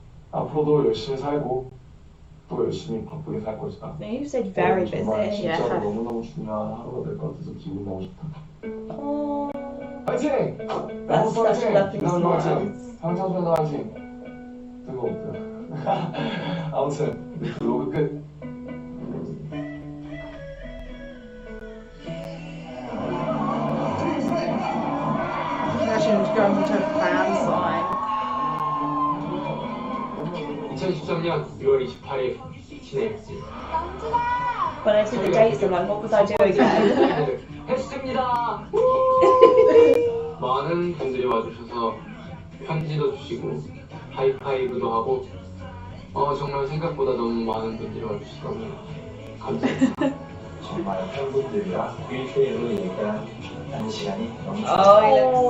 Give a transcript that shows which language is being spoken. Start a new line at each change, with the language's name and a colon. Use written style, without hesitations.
Korean: 앞으로도 열심히 살고 또 열심히 바쁘게 살 것이다.
English: You said very busy.
Korean: 정말 진짜로 너무너무 중요한 하루가 될 것 같아서 기분이 너무 좋다. 화이팅!
English: That's such a lovely smile.
Korean: 방탄소년단 화이팅! 뜨거웠다. 아무튼 블로그 끝.
English: Imagine going to a fan sign.
Korean: 2013년 1월 28일 진행했지.
English: When I see the dates, I'm like, what was I doing then?
Korean: 했습니다. 많은 분들이 와주셔서 편지도 주시고 하이파이브도 하고 정말 생각보다 너무 많은 분들이 와주셔서 너무 감사합니다. 정말 팬분들이랑 1대1로 얘기하는 시간이 너무 좋았어요.